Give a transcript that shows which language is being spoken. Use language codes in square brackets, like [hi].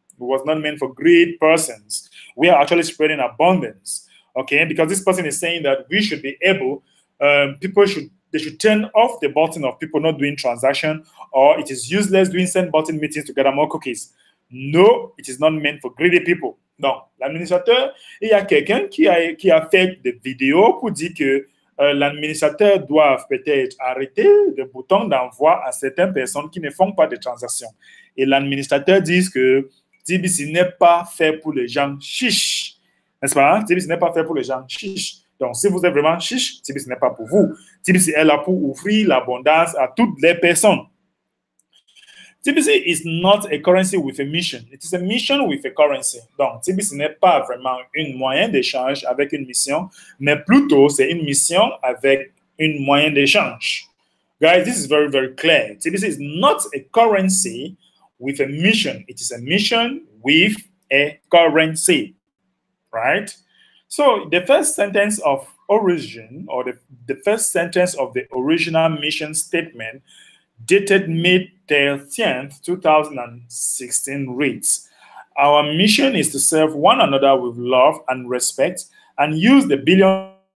[en] It was not meant for greed persons. We are actually spreading abundance, okay? Because this person is saying that we should be able, they should turn off the button of people not doing transaction, or it is useless doing send button meetings to gather more cookies. No, it is not meant for greedy people. [fr] Non, l'administrateur, il y a quelqu'un qui a fait des vidéos pour dire que l'administrateur doit peut-être arrêter le bouton d'envoi à certaines personnes qui ne font pas de transactions. Et l'administrateur dit que TBC n'est pas fait pour les gens chiches. N'est-ce pas? Hein? TBC n'est pas fait pour les gens chiches. Donc, si vous êtes vraiment chiche, TBC n'est pas pour vous. TBC est là pour offrir l'abondance à toutes les personnes. [en] TBC is not a currency with a mission. It is a mission with a currency. [fr] Donc, TBC n'est pas vraiment un moyen d'échange avec une mission, mais plutôt c'est une mission avec un moyen d'échange. [en] Guys, this is very, very clear. TBC is not a currency with a mission. It is a mission with a currency, right? So the first sentence of origin, or the first sentence of the original mission statement dated May 13th, 2016 reads, our mission is to serve one another with love and respect and use the billion